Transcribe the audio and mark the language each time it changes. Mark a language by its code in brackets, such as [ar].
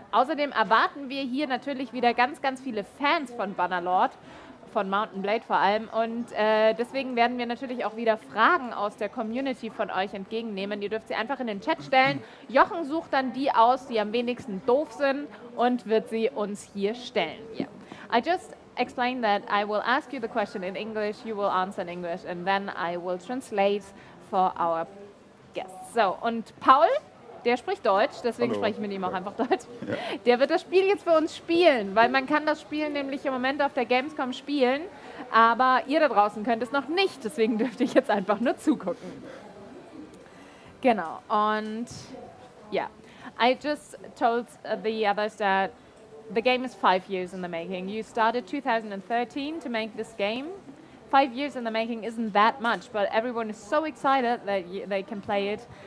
[de] Außerdem erwarten wir hier natürlich wieder ganz, ganz viele Fans von Bannerlord, von Mount&Blade vor allem, und deswegen werden wir natürlich auch wieder Fragen aus der Community von euch entgegennehmen. Ihr dürft sie einfach in den Chat stellen. Jochen sucht dann die aus, die am wenigsten doof sind, und wird sie uns hier stellen. [en] Yeah. I just explained that I will ask you the question in English, you will answer in English, and then I will translate for our guests. [de] So, und Paul, der spricht Deutsch, deswegen spreche ich mit ihm auch einfach Deutsch. Ja. Der wird das Spiel jetzt für uns spielen, weil man kann das Spiel nämlich im Moment auf der Gamescom spielen, aber ihr da draußen könnt es noch nicht, deswegen dürfte ich jetzt einfach nur zugucken. Genau, und ja, [en] I just told the others that the game is 5 years in the making. You started 2013 to make this game. 5 years in the making isn't that much, but everyone is so excited that they can play it.